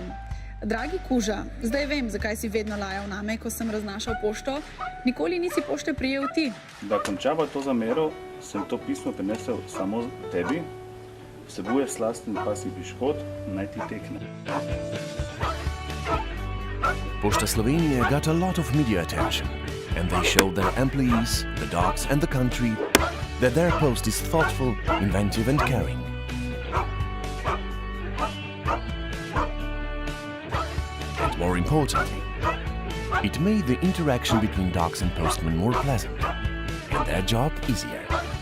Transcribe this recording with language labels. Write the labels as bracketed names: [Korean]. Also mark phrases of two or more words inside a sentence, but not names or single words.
[Slovenian] Dragi Kuža, zdaj vem, zakaj si vedno lajal name, ko sem raznašal pošto. Nikoli nisi pošte prijel ti. Da končava to zamero, sem to pismo prinesel samo tebi. Vsebuje slasten pasji piškot, naj ti tekne. [English] Posta Slovenije got a lot of media attention, and they showed their employees, the dogs and the country that their post is thoughtful, inventive and caring. And more importantly, it made the interaction between dogs and postmen more pleasant, and their job easier.